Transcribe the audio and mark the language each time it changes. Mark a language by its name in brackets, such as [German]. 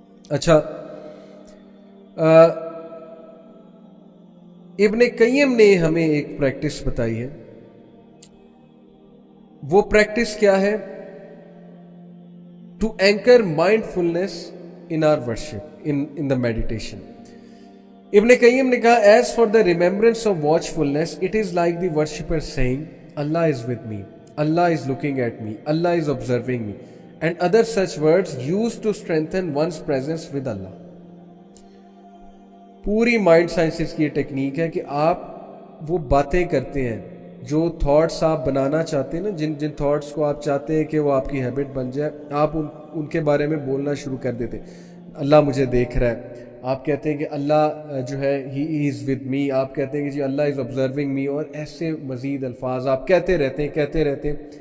[Urdu] اچھا, ابن قیم نے ہمیں ایک پریکٹس بتائی ہے. وہ پریکٹس کیا ہے؟ [English] To anchor mindfulness in our worship, in the meditation. [Urdu] ابن قیم نے کہا, [English] as for the remembrance of watchfulness, it is like the worshipper saying, Allah is with me, Allah is looking at me, Allah is observing me, and other such words used to strengthen one's presence with Allah. [Urdu] پوری mind sciences کی یہ technique ہے کہ آپ وہ باتیں کرتے ہیں جو تھاٹس آپ بنانا چاہتے ہیں نا، جن تھاٹس کو آپ چاہتے ہیں کہ وہ آپ کی ہیبٹ بن جائے، آپ ان کے بارے میں بولنا شروع کر دیتے ہیں. اللہ مجھے دیکھ رہا ہے، آپ کہتے ہیں کہ اللہ جو ہے [English] he is with me, [Urdu] آپ کہتے ہیں کہ جی [English] Allah is observing me, [Urdu] اور ایسے مزید الفاظ آپ کہتے رہتے ہیں.